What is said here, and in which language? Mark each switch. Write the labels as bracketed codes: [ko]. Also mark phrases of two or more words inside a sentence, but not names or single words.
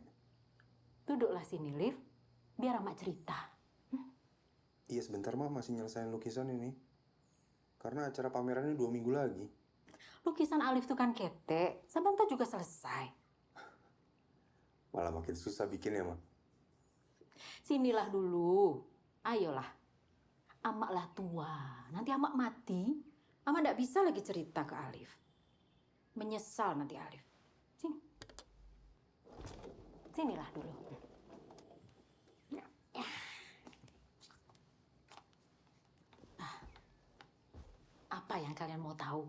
[id] Duduklah sini, Liv. Biar Amak cerita. Iya sebentar, Mak, masih nyelesain lukisan ini. Karena acara pamerannya 2 minggu lagi. Lukisan Alif tuh kan ketek. Sebentar juga selesai. Malah makin susah bikin ya, Mak. Sinilah dulu. Ayolah. Amak lah tua. Nanti Amak mati. Amak nggak bisa lagi cerita ke Alif. Menyesal nanti Alif. Sini. Sinilah dulu. Apa yang kalian mau tahu?